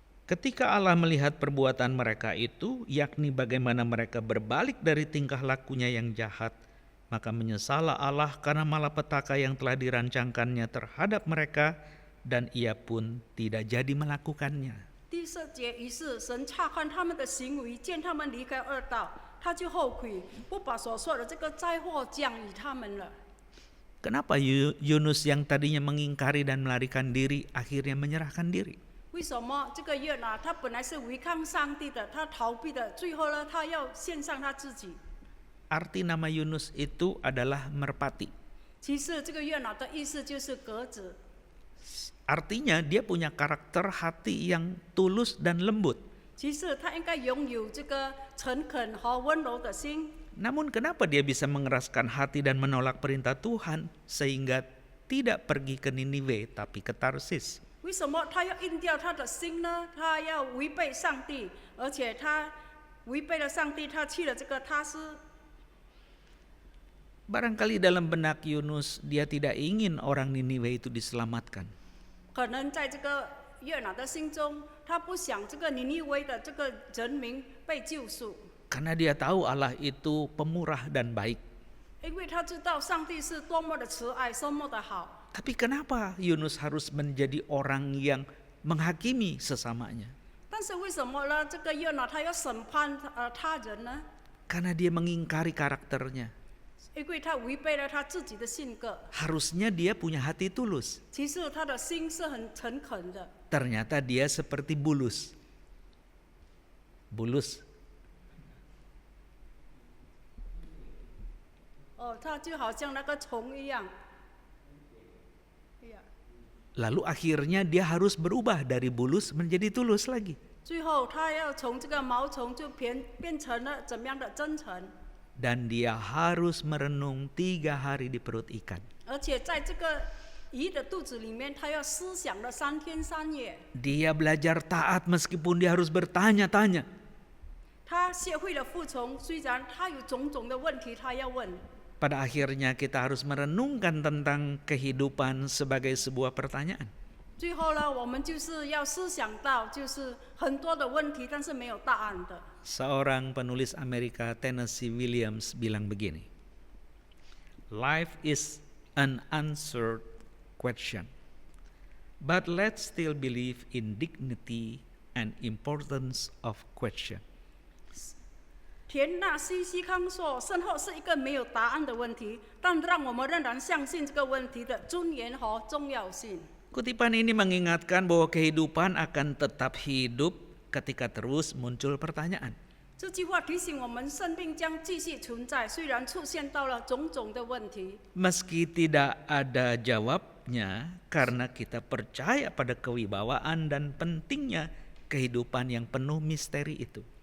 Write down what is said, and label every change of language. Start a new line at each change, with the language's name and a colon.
Indonesian: Ketika Allah melihat perbuatan mereka itu, yakni bagaimana mereka berbalik dari tingkah lakunya yang jahat, maka menyesallah Allah karena malapetaka yang telah dirancangkannya terhadap mereka, dan ia pun tidak jadi melakukannya.
Chinese: 第4节，于是神察看他们的行为，见他们离开恶道，他就后悔，不把所说的这个灾祸降于他们了。
Indonesian: Kenapa Yunus yang tadinya mengingkari dan melarikan diri akhirnya menyerahkan diri?
Chinese: 为什么这个约拿他本来是违抗上帝的，他逃避的，最后呢，他要献上他自己？
Indonesian: Arti nama Yunus itu adalah merpati.
Chinese: 其实这个约拿的意思就是鸽子，
Indonesian: Artinya dia punya karakter hati yang tulus dan lembut.
Chinese: 其实他应该拥有这个诚恳和温柔的心。
Indonesian: Namun kenapa dia bisa mengeraskan hati dan menolak perintah Tuhan sehingga tidak pergi ke Niniwe tapi ke Tarsis?
Chinese: 为什么他要硬掉他的心呢？他要违背上帝，而且他违背了上帝，他去了这个他斯。
Indonesian: Barangkali dalam benak Yunus dia tidak ingin orang Niniwe itu diselamatkan.
Chinese: 可能在这个约拿的心中，他不想这个尼尼微的这个人民被救赎，
Indonesian: Karena dia tahu Allah itu pemurah dan baik.
Chinese: 因为他知道上帝是多么的慈爱，多么的好。
Indonesian: Tapi kenapa Yunus harus menjadi orang yang menghakimi sesamanya?
Chinese: 但是为什么呢？这个约拿他要审判他人呢？
Indonesian: Karena dia mengingkari karakternya.
Chinese: 因为他违背了他自己的性格。
Indonesian: Harusnya dia punya hati tulus.
Chinese: 其实他的心是很诚恳的。
Indonesian: Ternyata dia seperti bulus. Bulus.
Chinese: 他就好像那个虫一样。
Indonesian: Lalu akhirnya dia harus berubah dari bulus menjadi tulus lagi.
Chinese: 最后他要从这个毛虫就变成了怎么样的真诚。
Indonesian: Dan dia harus merenung 3 hari di perut ikan.
Chinese: 而且在这个鱼的肚子里面，他要思想了3天3夜。
Indonesian: Dia belajar taat meskipun dia harus bertanya-tanya.
Chinese: 他学会了服从，虽然他有种种的问题，他要问。
Indonesian: Pada akhirnya kita harus merenungkan tentang kehidupan sebagai sebuah pertanyaan.
Chinese: 最后呢，我们就是要思想到，就是很多的问题，但是没有答案的。
Indonesian: Seorang penulis Amerika, Tennessee Williams, bilang begini.
English: Life is an unanswered question. But let's still believe in dignity and importance of question.
Chinese: 田纳西西康说：“身后是一个没有答案的问题，但让我们仍然相信这个问题的尊严和重要性。”
Indonesian: Kutipan ini mengingatkan bahwa kehidupan akan tetap hidup ketika terus muncul pertanyaan.
Chinese: 这句话提醒我们，生命将继续存在，虽然出现到了种种的问题。
Indonesian: Meski tidak ada jawabnya, karena kita percaya pada kewibawaan dan pentingnya kehidupan yang penuh misteri itu.